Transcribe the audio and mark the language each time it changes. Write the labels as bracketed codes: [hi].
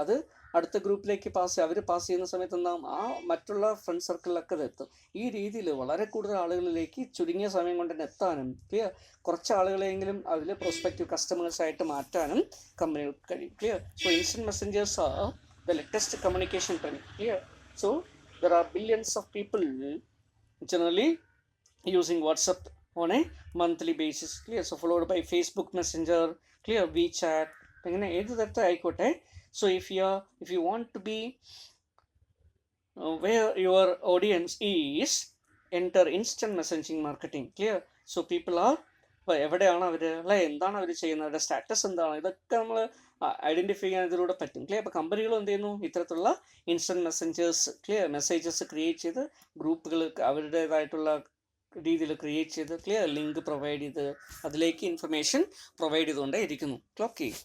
[ml] അത് അടുത്ത ഗ്രൂപ്പിലേക്ക് അവർ പാസ് ചെയ്യുന്ന സമയത്ത് എന്താകും, ആ മറ്റുള്ള ഫ്രണ്ട് സർക്കിളിലൊക്കെ അത് എത്തും. ഈ രീതിയിൽ വളരെ കൂടുതൽ ആളുകളിലേക്ക് ചുരുങ്ങിയ സമയം കൊണ്ട് തന്നെ എത്താനും ക്ലിയർ കുറച്ച് ആളുകളെങ്കിലും അതിൽ പ്രോസ്പെക്റ്റീവ് കസ്റ്റമേഴ്സായിട്ട് മാറ്റാനും കമ്പനികൾക്ക് കഴിയും. Clear? [en] So instant messengers are the latest communication technique. Clear? So there are billions of people generally using WhatsApp on a monthly basis. Clear? So followed by Facebook Messenger, clear, WeChat, [ml] അങ്ങനെ ഏത് തരത്തിൽ ആയിക്കോട്ടെ. [en] So if you want to be where your audience is, enter instant messaging marketing. Clear? So people are [ml] എവിടെയാണ് അവർ അല്ലെ, എന്താണ് അവർ ചെയ്യുന്നത്, അവരുടെ status എന്താണ്, ഇതൊക്കെ നമ്മൾ ഐഡൻറ്റിഫൈ ചെയ്യാൻ ഇതിലൂടെ പറ്റും. ക്ലിയർ? അപ്പോൾ കമ്പനികൾ എന്ത് ചെയ്യുന്നു, ഇത്തരത്തിലുള്ള instant messengers clear messages create ചെയ്ത് ഗ്രൂപ്പുകൾ അവരുടേതായിട്ടുള്ള രീതിയിൽ ക്രിയേറ്റ് ചെയ്ത് ക്ലിയർ ലിങ്ക് പ്രൊവൈഡ് ചെയ്ത് അതിലേക്ക് ഇൻഫർമേഷൻ പ്രൊവൈഡ് ചെയ്തുകൊണ്ടേ ഇരിക്കുന്നു. ഓക്കെ?